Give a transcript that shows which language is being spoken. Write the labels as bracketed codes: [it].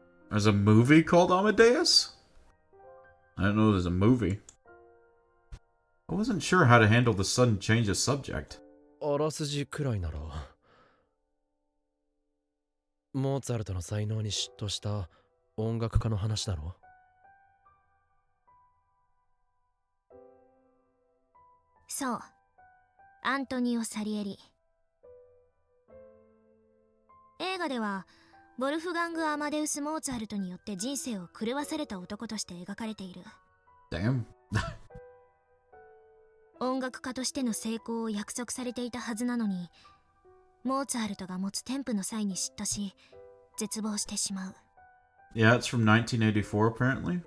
[en] There's a movie called Amadeus? I didn't know there's a movie. I wasn't sure how to handle the sudden change of subject. [ja] あらすじくらいならモーツァルトの才能に嫉妬した音楽家の話だろ。そう、アントニオ・サリエリ。映画ではボルフガング・アマデウス・モーツァルトによって人生を狂わされた男として描かれている。 [en] Damn. [ja] 音楽家としての成功を約束されていたはずなのに、モーツァルトが持つ天賦の際に嫉妬し絶望してしまう。 [en] Yeah, it's from 1984 apparently.